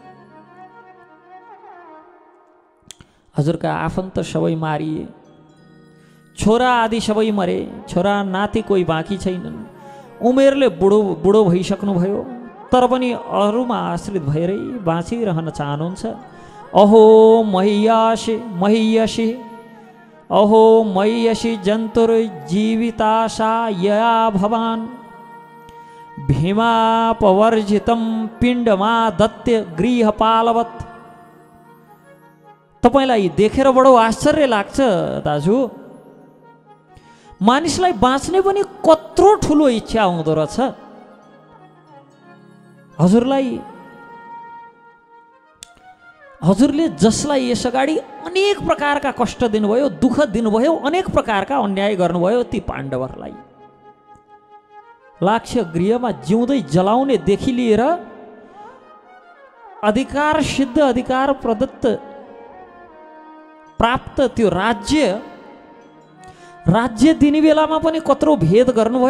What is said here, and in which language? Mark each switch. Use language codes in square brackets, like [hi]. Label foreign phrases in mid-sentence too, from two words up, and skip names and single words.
[ne] हजुरका आफन्त सबै मारिए, छोरा आदि सबै मरे, छोरा नाति कोही बाँकी छैनन्। उमेरले बुढो भइसक्नुभयो, तर पनि अरूमा आश्रित भएरै बाँचिरहन चाहनुहुन्छ। [sa] अहो मह्यसि मह्यसि अहो मह्यसि जन्तुर्जीविताशा यया भवान् भीमापवर्जितं पिण्डमादत्य गृहपालवत्। [ne] तपाईलाई देखेर बडो आश्चर्य लाग्छ दाजु, मानिसलाई बाँच्ने पनि कत्रो ठुलो इच्छा हुँदो रहेछ। हजुरले जसलाई यसअगाडि अनेक प्रकारका कष्ट दिनुभयो, दुःख दिनुभयो, अनेक प्रकारका अन्याय गर्नुभयो, ती पाण्डवहरूलाई लाक्ष्य गृहमा जिउँदै जलाउनेदेखि लिएर अधिकार सिद्ध, अधिकार प्रदत्त प्राप्त त्यो राज्य दिने बेलामा पनि कत्रो भेद गर्नुभयो।